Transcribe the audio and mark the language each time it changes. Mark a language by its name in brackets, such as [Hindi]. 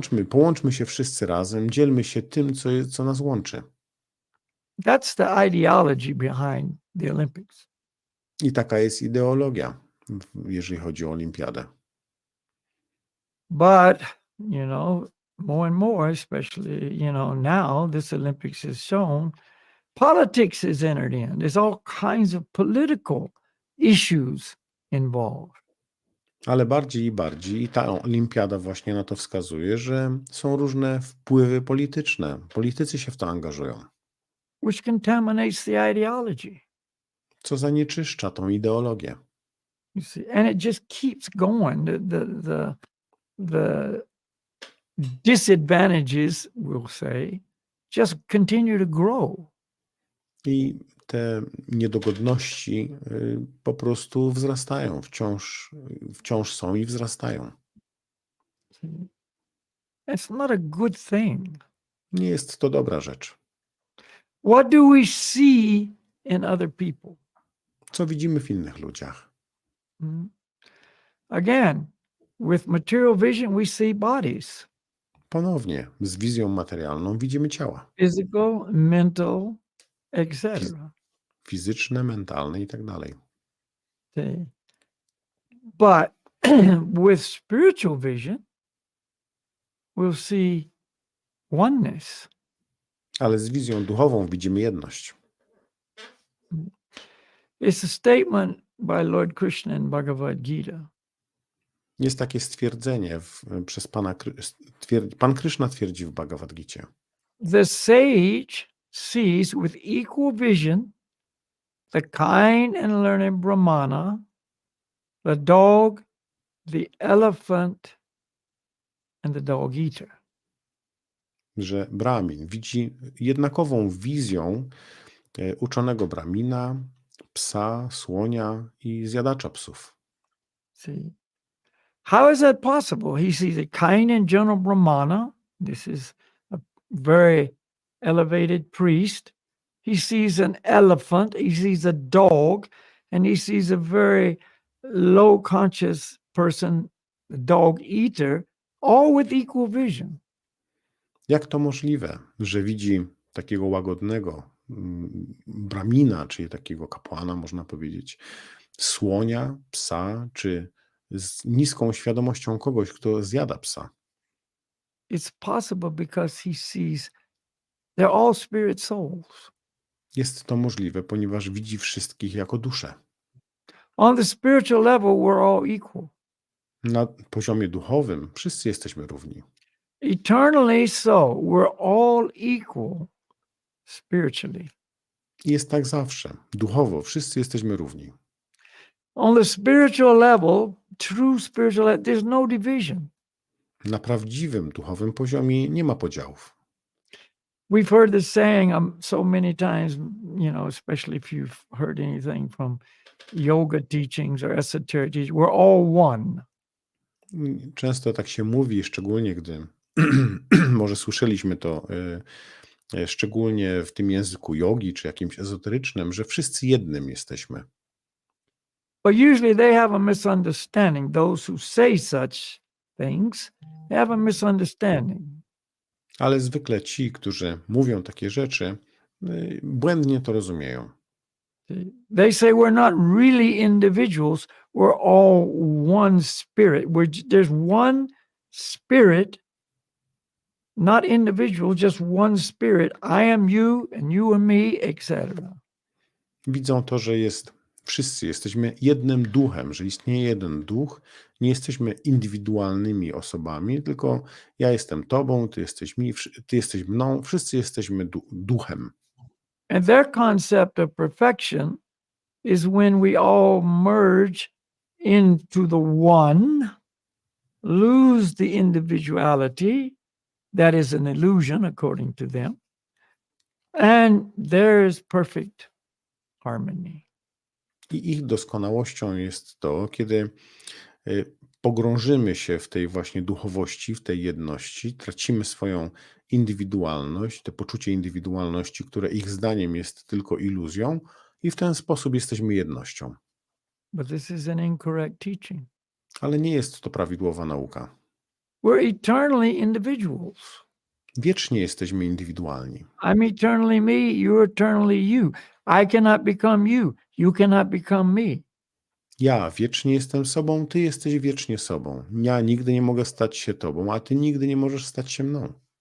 [Polish] Połączmy się wszyscy razem, dzielmy się tym, co nas łączy. [English] That's the ideology behind the Olympics. [Polish] I taka jest ideologia, jeżeli chodzi o olimpiadę. [English] But, more and more, especially, now this Olympics has shown, politics is entered in. There's all kinds of political issues involved. [Polish] Ale bardziej i bardziej, i ta olimpiada właśnie na to wskazuje, że są różne wpływy polityczne. Politycy się w to angażują. [English] Which contaminates the ideology. [Polish] Co zanieczyszcza tą ideologię. [English] You see, and it just keeps going. The disadvantages, we'll say, just continue to grow. [Polish] I te niedogodności po prostu wzrastają, wciąż są i wzrastają. [English] It's not a good thing. [Polish] Nie jest to dobra rzecz. [English] What do we see in other people? [Polish] Co widzimy w innych ludziach? [English] Again, with material vision, we see bodies. [Polish] Ponownie, z wizją materialną widzimy ciała. [English] Physical, mental, etc. [Polish] Fizyczne, mentalne i tak dalej. [English] But with spiritual vision, we'll see oneness. [Polish] Ale z wizją duchową widzimy jedność. [English] It's a statement by Lord Krishna in Bhagavad Gita. [Polish] Jest takie stwierdzenie przez Pan Krishna twierdzi w Bhagavad Gicie. [English] The sage sees with equal vision the kind and learned Brahmana, the dog, the elephant, and the dog eater. [Polish] Że Brahmin widzi jednakową wizją uczonego Brahmina, psa, słonia i zjadacza psów. [English] See, how is that possible? He sees a kind and gentle Brahmana. This is a very elevated priest. He sees an elephant. He sees a dog, and he sees a very low conscious person, the dog eater, all with equal vision. [Polish] Jak to możliwe, że widzi takiego łagodnego Brahmina, czyli takiego kapłana, można powiedzieć, słonia, psa, czy z niską świadomością kogoś, kto zjada psa? [English] It's possible because he sees they're all spirit souls. [Polish] Jest to możliwe, ponieważ widzi wszystkich jako dusze. [English] On the spiritual level, we're all equal. [Polish] Na poziomie duchowym wszyscy jesteśmy równi. [English] Eternally so, we're all equal spiritually. [Polish] I jest tak zawsze. Duchowo wszyscy jesteśmy równi. [English] On the spiritual level, true spiritual level, there's no division. [Polish] Na prawdziwym duchowym poziomie nie ma podziałów. [English] We've heard this saying so many times, especially if you've heard anything from yoga teachings or esoteric teachings, we're all one. [Polish] Często tak się mówi, szczególnie gdy może słyszeliśmy to szczególnie w tym języku jogi czy jakimś ezoterycznym, że wszyscy jednym jesteśmy. [English] But usually they have a misunderstanding. Those who say such things, they have a misunderstanding. [Polish] Ale zwykle ci, którzy mówią takie rzeczy, błędnie to rozumieją. [English] They say we're not really individuals, we're all one spirit. There's one spirit, not individual, just one spirit. I am you and you are me, etc. [Polish] Widzą to, że wszyscy jesteśmy jednym duchem, że istnieje jeden duch, nie jesteśmy indywidualnymi osobami, tylko ja jestem tobą, ty jesteś mną, wszyscy jesteśmy duchem. [English] And their concept of perfection is when we all merge into the one, lose the individuality, that is an illusion according to them, and there is perfect harmony. [Polish] I ich doskonałością jest to, kiedy pogrążymy się w tej właśnie duchowości, w tej jedności, tracimy swoją indywidualność, to poczucie indywidualności, które ich zdaniem jest tylko iluzją, i w ten sposób jesteśmy jednością. [English] But this is an incorrect teaching. [Polish] Ale nie jest to prawidłowa nauka. [English] We're eternally individuals. [Polish] Wiecznie jesteśmy indywidualni. [English] I'm eternally me, you're eternally you. I cannot become you, you cannot become me. [Polish] Ja wiecznie jestem sobą, ty jesteś wiecznie sobą. Ja nigdy nie mogę stać się tobą, a ty nigdy nie możesz stać się mną.